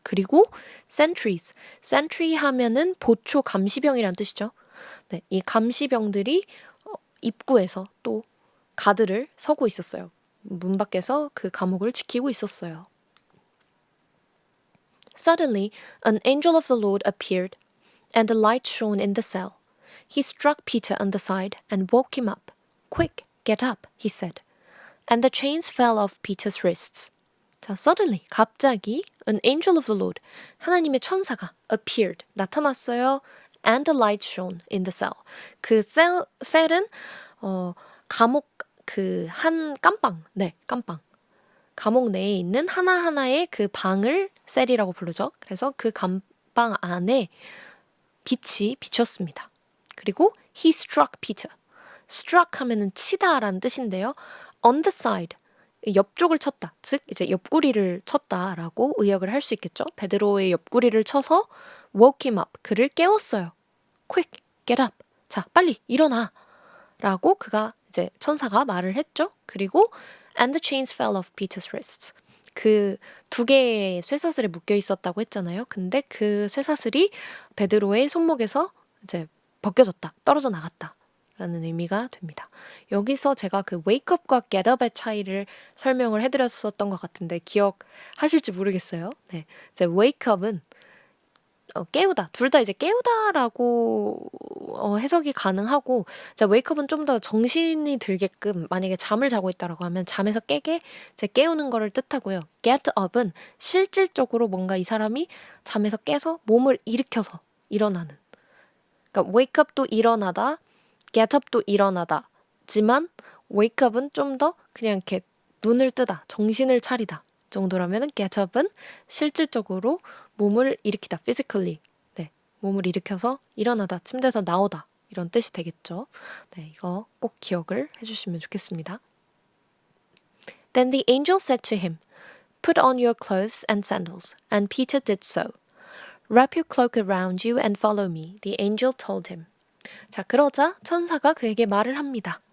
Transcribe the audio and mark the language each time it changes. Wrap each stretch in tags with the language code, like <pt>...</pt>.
<ko>그리고 sentry 하면은 보초 감시병이란 뜻이죠. 네, 이 감시병들이 입구에서 또 가드를 서고 있었어요. 문 밖에서 그 감옥을 지키고 있었어요.</ko> <en>Suddenly, an angel of the Lord appeared, and a light shone in the cell. He struck Peter on the side and woke him up. Quick, get up, he said. And the chains fell off Peter's wrists. 자, suddenly,</en> <ko>갑자기,</ko> <en>an angel of the Lord,</en> <ko>하나님의 천사가</ko> <en>appeared,</en> <ko>나타났어요.</ko> <en>And a light shone in the cell.</en> <ko>그 셀은 감옥 한 깜방, 네, 깜방. 감옥 내에 있는 하나하나의 그 방을 셀이라고 부르죠. 그래서 그 감방 안에 빛이 비쳤습니다.</ko> <en>그리고 he struck Peter.</en> <ko>struck 하면은 치다라는 뜻인데요.</ko> <en>on the side,</en> <ko>옆쪽을 쳤다. 즉 이제 옆구리를 쳤다라고 의역을 할 수 있겠죠. 베드로의 옆구리를 쳐서</ko> <en>woke him up.</en> <ko>그를 깨웠어요.</ko> <en>quick, get up.</en> <ko>자, 빨리 일어나. 라고 그가 이제 천사가 말을 했죠.</ko> <en>그리고 and the chains fell off Peter's wrists.</en> <ko>그 두 개의 쇠사슬에 묶여 있었다고 했잖아요. 근데 그 쇠사슬이 베드로의 손목에서 이제 벗겨졌다. 떨어져 나갔다. 라는 의미가 됩니다. 여기서 제가 그 wake up과 get up의 차이를 설명을 해드렸었던 것 같은데 기억하실지 모르겠어요. 네, 이제 wake up은 깨우다. 둘 다 이제 깨우다라고 해석이 가능하고, 자, 웨이크업은 좀 더 정신이 들게끔 만약에 잠을 자고 있다라고 하면 잠에서 깨게 이제 깨우는 거를 뜻하고요. get up은 실질적으로 뭔가 이 사람이 잠에서 깨서 몸을 일으켜서 일어나는. 그러니까 wake up도 일어나다, get up도 일어나다지만 wake up은 좀 더 그냥 이렇게 눈을 뜨다, 정신을 차리다 정도라면은 get up은 실질적으로 몸을 일으키다, physically. 네, 몸을 일으켜서 일어나다, 침대에서 나오다 이런 뜻이 되겠죠. 네, 이거 꼭 기억을 해주시면 좋겠습니다.</ko> <en>Then the angel said to him, Put on your clothes and sandals. And Peter did so. Wrap your cloak around you and follow me, the angel told him.</en> <ko>자, 그러자 천사가 그에게 말을 합니다.</ko>